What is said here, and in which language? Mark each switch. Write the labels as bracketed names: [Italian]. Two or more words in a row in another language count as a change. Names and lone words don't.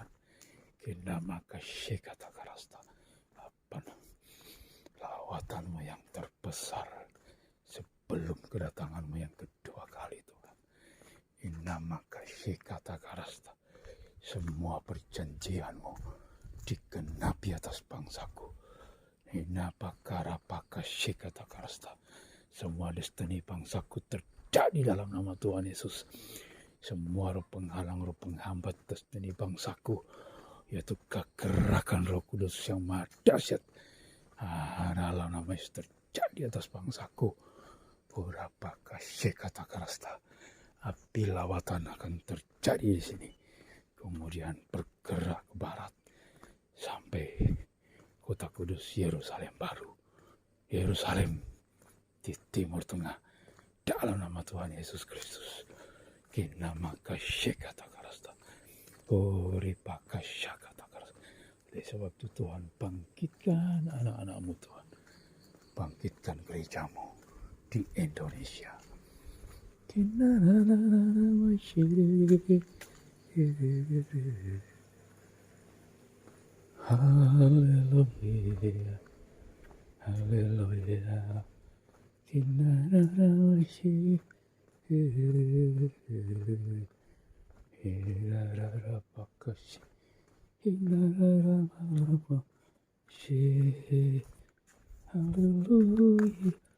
[Indonesian] Kina maka syekata karasta. Apa lawatan-Mu yang terbesar sebelum kedatangan-Mu yang kedua kali Tuhan. Kina maka syekata karasta. Semua perjanjian-Mu digenapi atas bangsaku. Kina pakara paka syekata karasta. Semua destiny bangsaku terjadi dalam nama Tuhan Yesus. Semua roh penghalang, roh penghambat destiny bangsaku, yaitu kegerakan Roh Kudus yang maha dahsyat dalam nama Yesus terjadi atas bangsaku. Berapa kasih kata karasta, api lawatan akan terjadi di sini. Kemudian bergerak ke barat sampai kota kudus Yerusalem baru. Yerusalem di timur tengah dalam nama Tuhan Yesus Kristus. Kina maka syekata karasta. Ripa kasyakata karasta. Oleh sebab itu Tuhan, bangkitkan anak-anak-Mu Tuhan. Bangkitkan gereja-Mu di Indonesia. Kina haleluya. Haleluya. Kina Hirarapakasi, Hirarapakasi, haleluya,